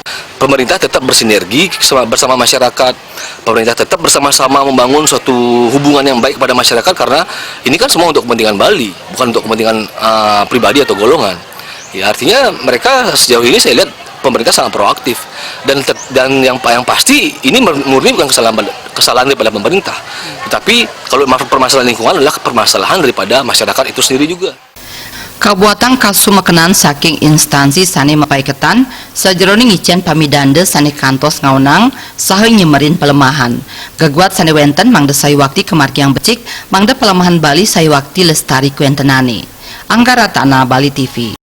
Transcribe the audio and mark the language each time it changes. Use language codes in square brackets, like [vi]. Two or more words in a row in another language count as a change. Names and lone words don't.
[id] Pemerintah tetap bersinergi bersama masyarakat, pemerintah tetap bersama-sama membangun suatu hubungan yang baik kepada masyarakat, karena ini kan semua untuk kepentingan Bali, bukan untuk kepentingan pribadi atau golongan. Ya, artinya mereka sejauh ini saya lihat pemerintah sangat proaktif, dan yang pasti ini murni bukan kesalahan daripada pemerintah, tetapi kalau permasalahan lingkungan adalah permasalahan daripada masyarakat itu sendiri juga. [ban] Kabuatan kasumekenan saking instansi sane mapaiketan sajeroning icen pamidande sane kantos ngaunang saha nyemerin pelemahan. Gaguat sane wenten mangda sayuakti kemargiang becik mangda pelemahan Bali sayuakti lestari kuentenane. Anggara Tanah Bali TV.